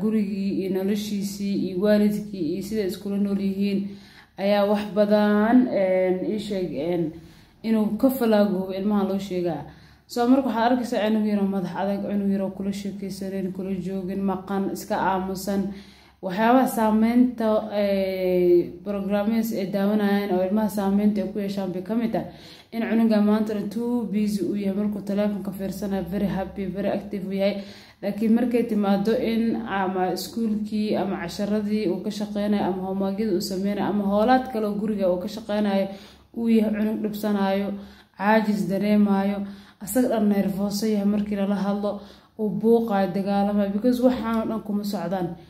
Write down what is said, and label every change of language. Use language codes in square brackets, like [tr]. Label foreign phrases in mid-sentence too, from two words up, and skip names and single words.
[so] gurigii iyo noloshiisii iyo waalidkii iyo sida iskula nool yihiin ayaa wax badan sheeg inuu ka falaagoowo ilmaha loo sheegaa soo marka waxaad arkaysaa inuu yaro madax adag inuu yaro kula sheekaysaneen kula joogin maqan iska aamusan waxyaabaha saameynta programmers ay daawanayaan oo ilmaha saameynta ay ku yeeshaan bay ka mid tahay in cunuga maanta [en] too busy [so] uu yahay markuu telefoonka fiirsanayo [en] very happy very active [so] yahay laakiin markay timaado in ama iskuulkii ama casharadii uu ka shaqeynayo ama homework-yada uu sameynayo ama howlaad kale oo guriga uu ka shaqeynayo uu yahay cunug dhibsanayo caajis dareemayo asaga dhan nervous yahay markii la hadlo oo buuqa dagaalama because waxaan dhan kuma socdaan